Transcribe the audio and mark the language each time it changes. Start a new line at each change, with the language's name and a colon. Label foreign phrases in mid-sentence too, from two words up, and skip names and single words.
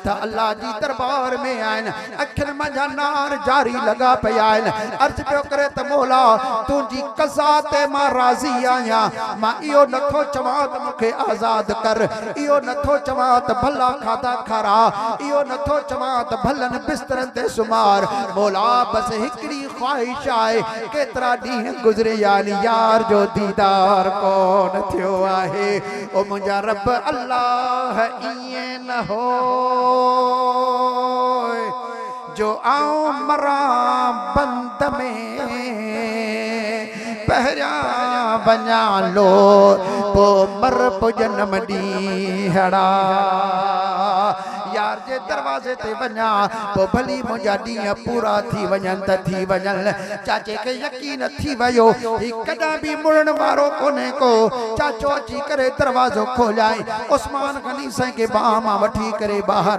Sindhi: अल्लाह जी दरबार में आहिनि अखियुनि मंझां नार जारी लॻा पिया आहिनि अर्ज़ पियो करे त मौला तुंहिंजी क़ज़ा ते मां राज़ी आहियां मां इहो नथो चवां त मूंखे आज़ाद कर इहो नथो चवां त भला खाधा खारा इहो नथो चवां त भलनि बिस्तरनि ते सुमार मौला बस हिकिड़ी ख़्वाहिश आहे केतिरा ॾींहं गुज़रिया आहिनि यार जो दीदार कोन थियो आहे ओ मुंहिंजा रब अल्लाह ईअं न हो जो आऊं मरां बंद में पहिरियां वञा लो पो मर पो जनम ॾींहड़ा यार जे दरवाजे ते वञा पो भली मुंहिंजा ॾींहं पूरा थी वञनि त थी वञनि। चाचे खे यकीन थी वियो ही कॾहिं बि मुड़ण वारो कोन्हे को चाचो अची करे दरवाज़ो खोलियाई उस्मान गनी साईं खे बाह मां वठी करे ॿाहिरि